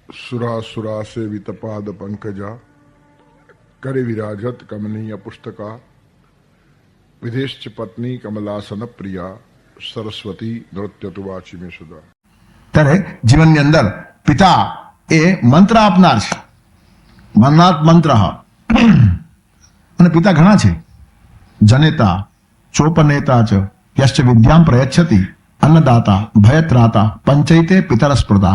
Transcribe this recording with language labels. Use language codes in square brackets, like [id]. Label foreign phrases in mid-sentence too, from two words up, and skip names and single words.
[sa] सुरा सेवित पाद पंकजा करे विराजत कमनीय पुस्तका विदेश पत्नी कमलासन प्रिया सरस्वती नृत्य तुवाची में सुधा. [gu] ત્યારે જીવનની અંદર પિતા એ મંત્ર આપનાર છે, મન્નાત મંત્ર. અને પિતા ઘણા છે: [sa] જનેતા, ચોપનેતા ચ, યશ્ચ વિદ્યામ પ્રયચ્છતિ, અન્નદાતા, ભયત્રાતા, પંચૈતે પિતરસ્પૃતા.